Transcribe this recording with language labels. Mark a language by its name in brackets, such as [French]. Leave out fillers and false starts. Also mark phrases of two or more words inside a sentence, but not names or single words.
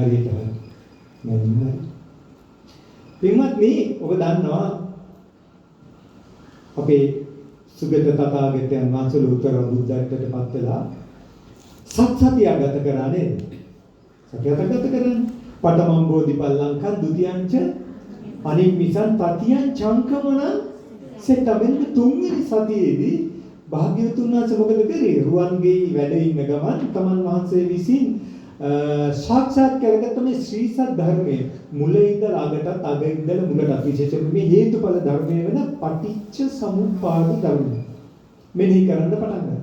[Sinhala] හරියට හරි. නෑ. පින්වත්නි ඔබ දන්නවා අපේ සුගත තථාගතයන් වහන්සේ උත්තර බුද්ධත්වයට පත් වෙලා සත්‍යය ගත කරා නේද? සත්‍යය ගත කරන්නේ [Pali] පඨමං බෝධිපල්ලංකං ဒ ුතියංච අනිම්මිසං තතියං චංකමන [Sinhala] සෙට්ටමෙන් තුන්වෙනි සතියේදී භාග්‍යවතුන් වහන්සේ මොකද කරේ? රුවන්ගේ වැඩ ඉන්න ගමන් තමන් වහන්සේ විසින් සාක්ෂාත් කරගත්ත මේ ශ්‍රී සත්‍ය ධර්මයේ මුල ඉඳලා අගටත් අග ඉඳලා මුලට විශේෂයෙන්ම මේ හේතුඵල ධර්මයේ වෙන [Pali] පටිච්ච සමුප්පාද [Sinhala] ධර්ම මෙනෙහි කරන්න පටන් ගත්තා.